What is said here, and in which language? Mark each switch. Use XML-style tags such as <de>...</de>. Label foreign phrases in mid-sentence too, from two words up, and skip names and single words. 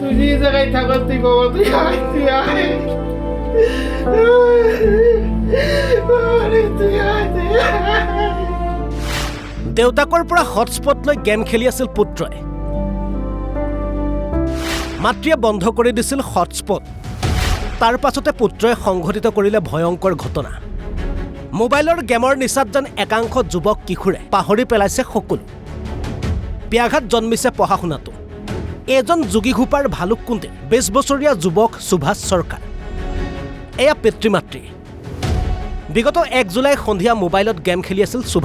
<bn>তুই যে জায়গায় থাকো তুই বাবা তুই আয় তুই আয় তুই আয় তুই</bn> <as>দেউতাকৰ পৰা হটস্পট লৈ গেম খেলি আছিল পুত্ৰই মাতৃয়ে বন্ধ কৰি দিছিল হটস্পট তাৰ পাছতে পুত্ৰই সংঘটিত কৰিলে ভয়ংকৰ ঘটনা মোবাইলৰ গেমৰ নিচাত যেন একাংশ যুৱক কিশোৰে পাহৰি পেলাইছে সকলো ব্যাঘাত জন্মিছে পঢ়া শুনাটো এজন যোগীঘোপাৰ ভালুককুণ্ডিৰ ২০ বছৰীয়া যুৱক সুভাষ চৰকাৰ এয়া পিতৃ মাতৃ বিগত ১ জুলাই সন্ধিয়া মোবাইলত গেম খেলি আছিল</as>